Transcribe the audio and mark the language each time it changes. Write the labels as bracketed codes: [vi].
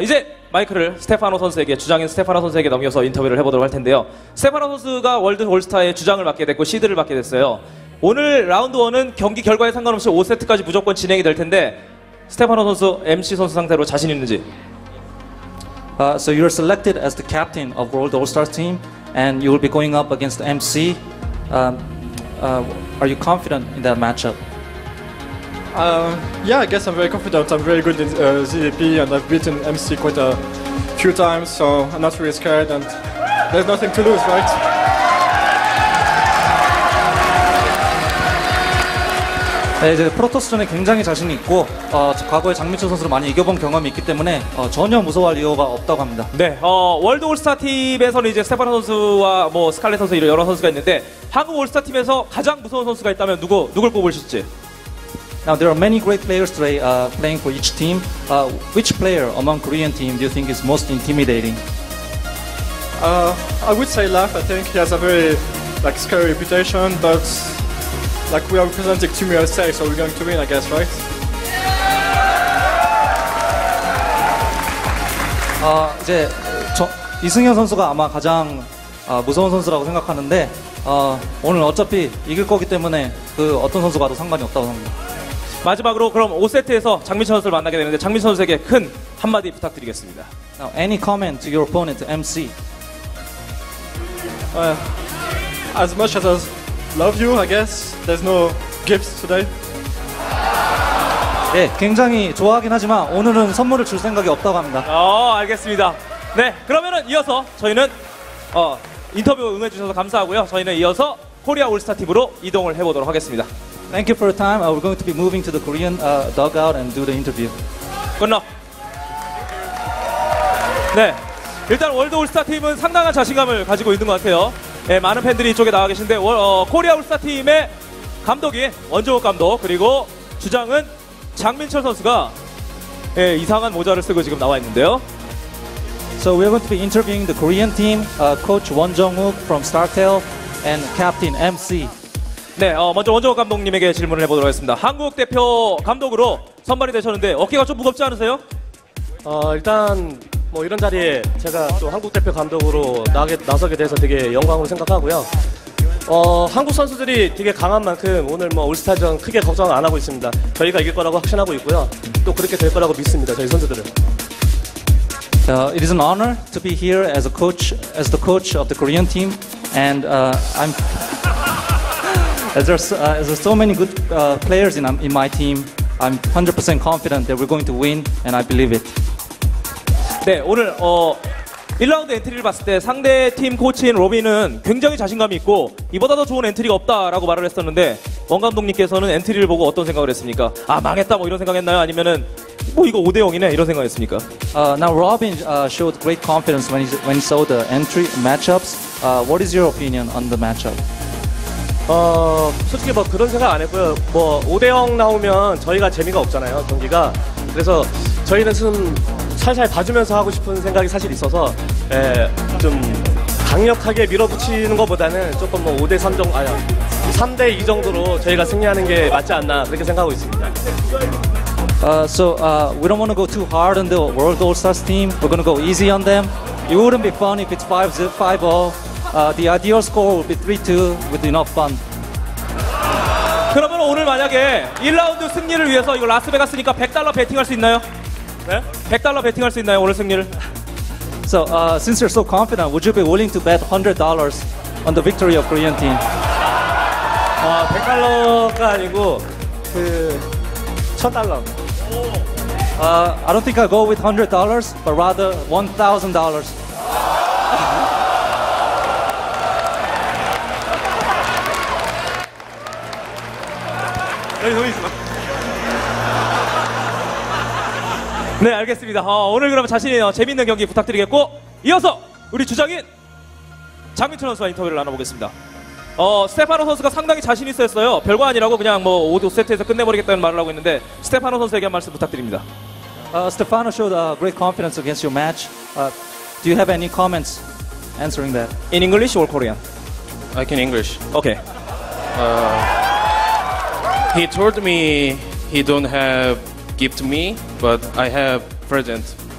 [ko] 이제 마이크를 스테파노 선수에게, 주장인 스테파노 선수에게 넘겨서 인터뷰를 해보도록 할 텐데요. 스테파노 선수가 월드 올스타의 주장을 맡게 됐고 시드를 맡게 됐어요. 오늘 라운드 1은 경기 결과에 상관없이 5세트까지 무조건 진행이 될 텐데 스테파노 선수, MC 선수 상대로 자신 있는지? [en] So you're selected as the captain of World All-Stars team, and you will be going up against MC. Are you confident in that matchup? Yeah, I guess I'm very confident. I'm very good in ZVP, and I've beaten MC quite a few times, so I'm not really scared, and there's nothing to lose, right? [ko] 네, 이제 프로토스전에 굉장히 자신이 있고 과거에 장민철 선수를 많이 이겨본 경험이 있기 때문에 전혀 무서워할 이유가 없다고 합니다. 네, 월드 올스타 팀에서는 이제 스테파노 선수와 뭐 스칼렛 선수 이런 여러 선수가 있는데 한국 올스타 팀에서 가장 무서운 선수가 있다면 누굴 뽑으실지? [en] Now there are many great players today playing for each team. Which player among Korean team do you think is most intimidating? I would say Laf. I think he has a very scary reputation, but we are representing Team USA, so we're going to win, I guess, right? [ko] 이제 이승현 선수가 아마 가장 무서운 선수라고 생각하는데 오늘 어차피 이길 거기 때문에 그 어떤 선수가 와도 상관이 없다고 합니다. 마지막으로 그럼 5세트에서 장민철 선수를 만나게 되는데 장민철 선수에게 큰 한마디 부탁드리겠습니다. [en] Now, any comment to your opponent, MC? As much as I love you, I guess there's no gifts today. [ko] 예, 굉장히 좋아하긴 하지만 오늘은 선물을 줄 생각이 없다고 합니다. 알겠습니다. 네, 그러면은 이어서 저희는 인터뷰 응해주셔서 감사하고요. 저희는 이어서 코리아 올스타 팀으로 이동을 해보도록 하겠습니다. [en] Thank you for your time. We're going to be moving to the Korean dugout and do the interview. [ko] 끝나. 네, 일단 월드 올스타 팀은 상당한 자신감을 가지고 있는 것 같아요. 네, 많은 팬들이 이쪽에 나와 계신데 코리아 올스타 팀의 감독인 원종욱 감독 그리고 주장은 장민철 선수가 이상한 모자를 쓰고 지금 나와 있는데요. [en] So we're going to be interviewing the Korean team, Coach Won Jong-wook from Starcraft and Captain MC. [ko] 네, 먼저 원종욱 감독님에게 질문을 해보도록 하겠습니다. 한국 대표 감독으로 선발이 되셨는데 어깨가 좀 무겁지 않으세요? 일단 뭐 이런 자리에 제가 또 한국 대표 감독으로 나서게 돼서 되게 영광으로 생각하고요. 한국 선수들이 되게 강한 만큼 오늘 뭐 올스타전 크게 걱정 안 하고 있습니다. 저희가 이길 거라고 확신하고 있고요. 또 그렇게 될 거라고 믿습니다. 저희 선수들은. [en] It is an honor to be here as the coach of the Korean team, and as there's so many good players in my team, I'm 100% confident that we're going to win, and I believe it. [ko] 네, 오늘 1라운드 엔트리를 봤을 때 상대 팀 코치인 로빈은 굉장히 자신감이 있고 이보다 더 좋은 엔트리가 없다라고 말을 했었는데 원 감독님께서는 엔트리를 보고 어떤 생각을 했습니까? 아, 망했다 뭐 이런 생각했나요? 아니면은 뭐 이거 5대0이네 이런 생각했습니까? [en] Now Robin showed great confidence when he saw the entry matchups. What is your opinion on the matchup? [ko] 솔직히 뭐 그런 생각 안 했고요. 뭐 5대0 나오면 저희가 재미가 없잖아요, 경기가. 그래서 저희는 좀 살살 봐주면서 하고 싶은 생각이 사실 있어서 좀 강력하게 밀어붙이는 것보다는 조금 뭐 5대3 정도, 3대2 정도로 저희가 승리하는 게 맞지 않나 그렇게 생각하고 있습니다. [en] So we don't want to go too hard on the World All-Stars team. We're going to go easy on them. It wouldn't be fun if it's 5-0, 5-0. The ideal score would be 3-2 with enough fun. [ko] 그러면 오늘 만약에 1라운드 승리를 위해서 이거 라스베가스니까 $100 베팅할 수 있나요? 네? $100 베팅할 수 있나요, 오늘 승리를? [en] So since you're so confident, would you be willing to bet $100 on the victory of Korean team? [ko] $100가 아니고 $1,000. [en] I don't think I'll go with $100, but rather $1,000. [ko] 네, 알겠습니다. 오늘 그러면 자신의 재밌는 경기 부탁드리겠고 이어서 우리 주장인 장민철 선수와 인터뷰를 나눠보겠습니다. 스테파노 선수가 상당히 자신 있어 했어요. 별거 아니라고 그냥 뭐 5세트에서 끝내버리겠다는 말을 하고 있는데 스테파노 선수에게 한 말씀 부탁드립니다. [en] Stefano showed great confidence against your match. Do you have any comments answering that? In English or Korean? I can English. Okay. He told me he don't have gift me, but I have present.